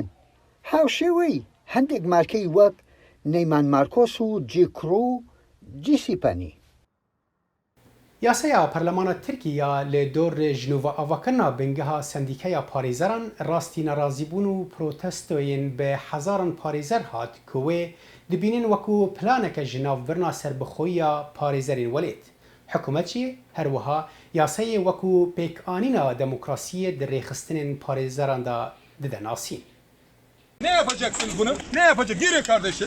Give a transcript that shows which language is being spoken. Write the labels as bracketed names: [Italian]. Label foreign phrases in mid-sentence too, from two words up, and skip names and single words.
[Central Kurdish] هاوشێوەی هەندێک مارکەی وەک نەیمان مارکۆس و جیکڕو و جیسیپەنی. [Kurdish] یاسەیە پەرلەمانە ترکیا لە دۆر ژنۆڤە ئاڤاکردنا بنگەها سندیکەیە پارێزەران ڕاستی نەرازیبوون و پرۆتەستۆیên بە حەزاران پارێزەر هات کە wê dibînin wekû planeke ji navbirina serbixweyiya parêzerên welêt. Hikûmetçî herwiha yasayê wekû pêkanîna demokrasiyê di rêxistinên parêzeran da dide nasîn. [Turkish] Ne yapacaksınız bunu? Ne yapacak? Girin kardeşim.